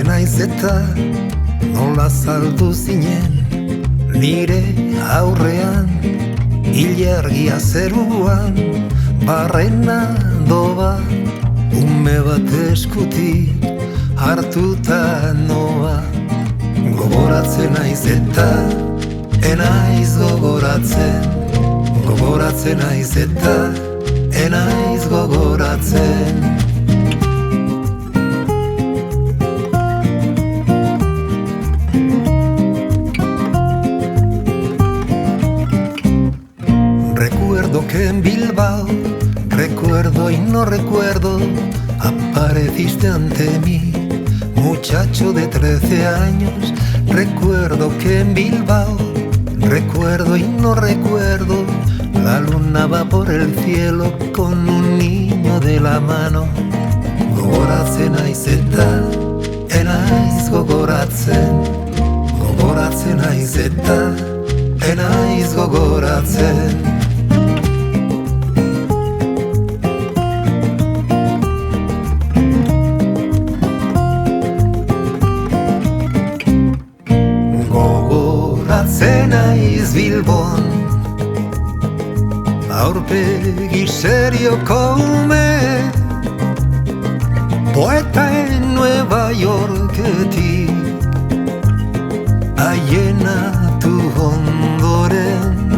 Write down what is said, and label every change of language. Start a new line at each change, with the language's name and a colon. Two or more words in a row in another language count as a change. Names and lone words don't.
Basque: naiz eta nola saldu zinen nire aurrean, ilargia zeruan, barrena doa, ume bat eskutik hartuta noa. Gogoratzen naiz eta enaiz gogoratzen, gogoratzen naiz eta enaiz gogoratzen.
Spanish: Recuerdo que en Bilbao, recuerdo y no recuerdo, apareciste ante mí, muchacho de 13 años. Recuerdo que en Bilbao, recuerdo y no recuerdo, la luna va por el cielo con un niño de la mano.
Basque: Gogoratzen naiz eta enaiz gogoratzen, gogoratzen naiz eta enaiz gogoratzen. Gogoratzen naiz Bilbon, aurpegi serioko ume, poeta en Nueva Yorketik, aienatu ondoren.